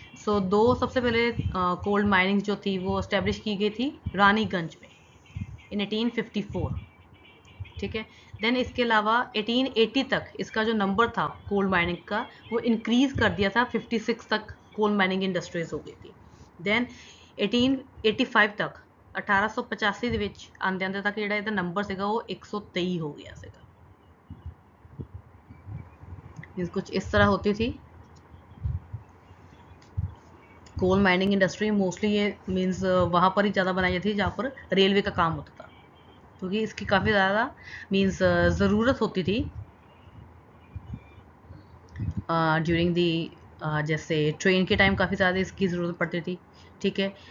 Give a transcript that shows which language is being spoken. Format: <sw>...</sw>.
<hi>सो सबसे पहले coal mining जो थी वो इस्टेब्लिश की गई थी रानीगंज में इन 1854, ठीक है। देन इसके अलावा 1880 तक इसका जो नंबर था कोल माइनिंग का वो इंक्रीज कर दिया था, 56 तक कोल माइनिंग इंडस्ट्रीज हो गई थी। देन 1885 तक</hi> <pa>1885 ਦੇ ਵਿੱਚ ਆਂਦੇ ਆਂਦੇ ਤੱਕ ਜਿਹੜਾ ਇਹਦਾ ਨੰਬਰ ਸੀਗਾ ਉਹ 123 ਹੋ ਗਿਆ ਸੀਗਾ।</pa> <hi>कुछ इस तरह होती थी कोल माइनिंग इंडस्ट्री। मोस्टली ये मीन्स वहाँ पर ही ज़्यादा बनाई जाती थी जहाँ पर रेलवे का काम होता था, क्योंकि इसकी काफ़ी ज़्यादा मीन्स ज़रूरत होती थी ड्यूरिंग दी, जैसे ट्रेन के टाइम काफ़ी ज़्यादा इसकी ज़रूरत पड़ती थी, ठीक है।</hi>